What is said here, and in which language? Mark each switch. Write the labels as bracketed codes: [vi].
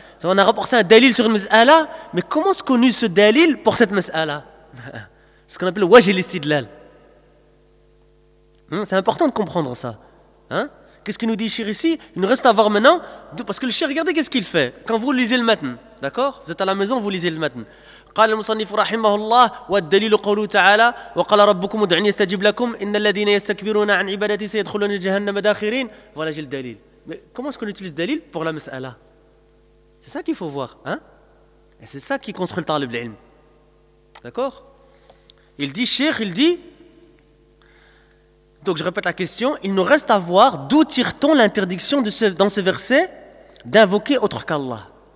[fr] On a rapporté un dalil sur une mas'ala, mais comment se connu ce dalil pour cette mas'ala? Ce qu'on appelle le wajh al-istidlal. C'est important de comprendre ça. Hein? Qu'est-ce que nous dit Cheikh ici? Il nous reste à voir maintenant. Parce que le Cheikh, regardez qu'est-ce qu'il fait. Quand vous lisez le matn, d'accord? Vous êtes à la maison, vous lisez le matn. [ar] قال المصنف رحمه الله والدليل قوله تعالى وقال ربكم ادعوني استجب لكم ان الذين يستكبرون عن عبادتي سيدخلون جهنم داخرين. [fr] Voilà, j'ai le dalil. Mais comment est-ce qu'on utilise le dalil pour la mas'ala? C'est ça qu'il faut voir. Hein? Et c'est ça qui construit le talib al-ilm. D'accord? Il dit, Cheikh, il dit, donc je répète la question, il nous reste à voir d'où tire-t-on l'interdiction de ce, dans ce verset d'invoquer autre qu'Allah.